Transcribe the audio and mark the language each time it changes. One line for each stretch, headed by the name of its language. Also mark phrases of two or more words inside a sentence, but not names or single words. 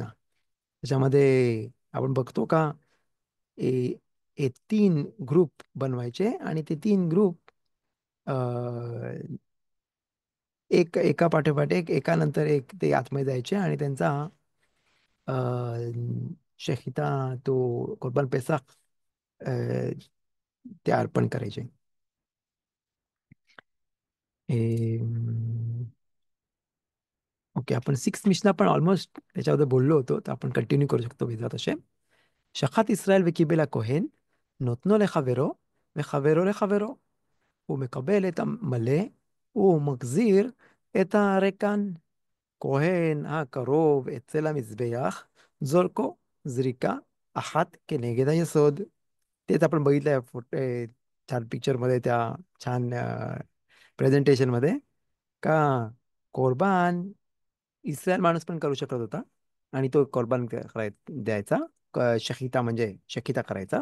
Marathi: त्याच्यामध्ये आपण बघतो का ए ए 3 ग्रुप बनवायचे आणि ते 3 ग्रुप एक एका पाठोपाठ एक एकानंतर एक ते आतमध्ये जायचे आणि त्यांचा शहिता तो
Hebrew: קרבן פסח
Marathi: अ, ते अर्पण करायचे. ओके, आपण 6 मिशना पण ऑलमोस्ट त्याच्याबद्दल बोललो होतो, तर आपण कंटिन्यू करू शकतो
Hebrew: בעזרת השם. שחט ישראל וקיבל הכהן, נותנו לחברו, וחברו לחברו. הוא מקבל את המלא, הוא מחזיר את הריקן. כהן הקרוב אצל המזבח, זורקו, זריקה אחת כנגד היסוד.
Marathi: तेच आपण बघितलंय छान पिक्चरमध्ये, त्या छान प्रेझेंटेशनमध्ये, का कोरबान इस्रायल माणूस पण करू शकत होता. आणि तो कोरबान द्यायचा. शकिता म्हणजे शकिता करायचा.